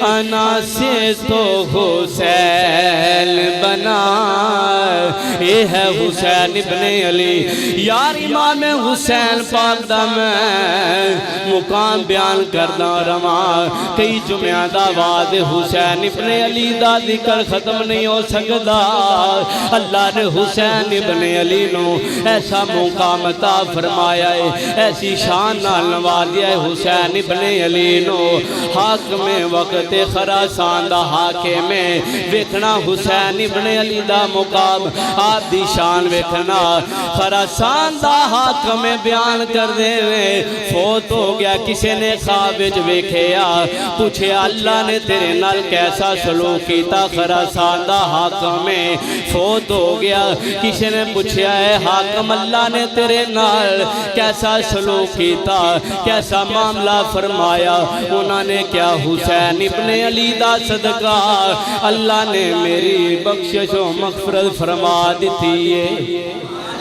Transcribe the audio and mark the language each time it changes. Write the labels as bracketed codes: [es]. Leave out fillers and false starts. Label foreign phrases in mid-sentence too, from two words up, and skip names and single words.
[pa] انا سے تو حسین بنا یہ ہے حسین ابن علی یار امام حسین پاک دا میں مقام بیان کرنا رواں کئی جمعہ دا بعد حسین ابن علی دا ذکر ختم نہیں ہو سکتا اللہ نے حسین ابن علی نو ایسا مقام عطا فرمایا ہے ایسی شان نال نوازیا ہے حسین ابن علی نو حاکم وقت خراسان دا حاکم ویکھنا حسین ابن علی دا مقام آپ دی شان ویکھنا خراسان دا حاکم بیان کر دے فوت ہو گیا کسی نے خواب وچ ویکھیا پوچھے اللہ نے تیرے نال کیسا سلوک کیتا خراسان دا حاکم فوت ہو گیا کسی نے پوچھا ہے حاکم اللہ نے تیرے نال کیسا سلوک کیتا کیسا معاملہ فرمایا انہوں نے کیا حسین ابن علی دا صدقہ اللہ نے میری بخشش و مغفرت فرما دیتی ہے